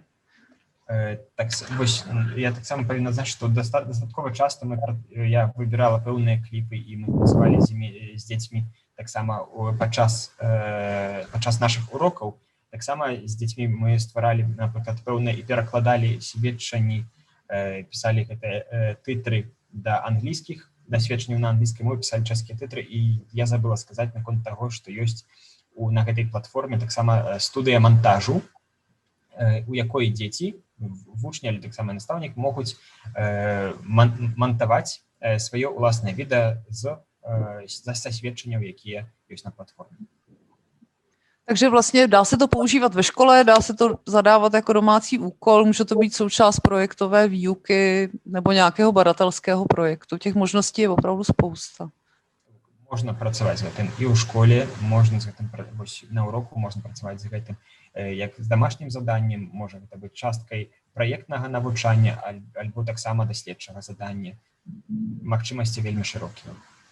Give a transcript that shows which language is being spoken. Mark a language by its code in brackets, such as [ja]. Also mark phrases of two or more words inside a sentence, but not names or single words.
[be] Так, вось, я таксама павінна знаць, што дастаткова часта я выбірала пэўныя кліпы і мы працавалі з дзецьмі таксама падчас нашых урокаў. Таксама з дзецьмі мы стваралі, напрыклад, пэўныя і перакладалі сведчанні, пісалі гэтыя тытры да англійскіх, да сведчанняў на англійскай мове пісалі чэшскія тытры, і я забыла сказаць наконт таго, што ёсць на гэтай платформе таксама студыя монтажу, у якой дзеці, вучні, але таксама настаўнік могуць монтаваць сваё ўласнае відэа са сведчанняў, якія ёсць на платформе. [cs] Takže vlastně dá se to používat ve škole, dá se to zadávat jako domácí úkol, může to být součást projektové výuky nebo nějakého badatelského projektu. Těch možností je opravdu spousta. [be] Можна працаваць з гэтым і ў школе, можна з гэтым на уроку, можна працаваць з гэтым як з дамашнім заданнем, можа гэта быць часткай праектнага навучання альбо таксама даследчага задання. Магчымасці вельмі шырокія.